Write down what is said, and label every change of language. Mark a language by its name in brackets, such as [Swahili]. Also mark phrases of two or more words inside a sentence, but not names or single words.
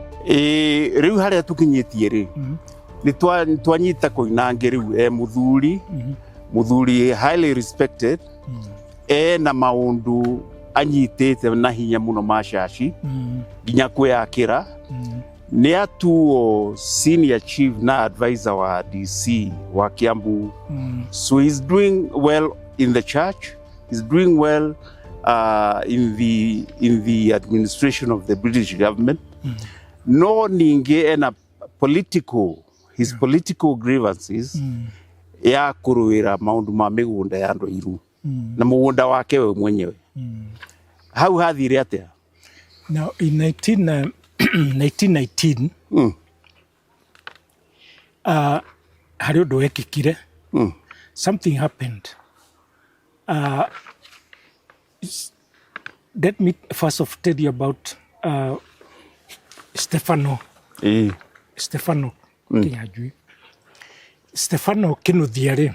[Kikuyu] Riu haria tukinyitie ri ni twanyita Koinange riu muthuri [English] highly respected [Kikuyu] na maundu anyitite na hinya muno mashashi ginya kwiyakira ni atuo [English] senior chief [Kikuyu] na advisor wa DC wa Kiambu. [English] So he's doing well in the church, he's doing well in the administration of the British government. [Kikuyu] No ninge ena [English] his political grievances [Kikuyu] ya kuruira maundu ma migunda ya andu iru na mugunda wake we mwenyewe. How hathire atia? [English] Now in [Kikuyu] 1919 hari undu wekikire. [English] Something happened. Let me first of tell you about Stefano. Stefano Kinyajui. Stefano Kinuthia.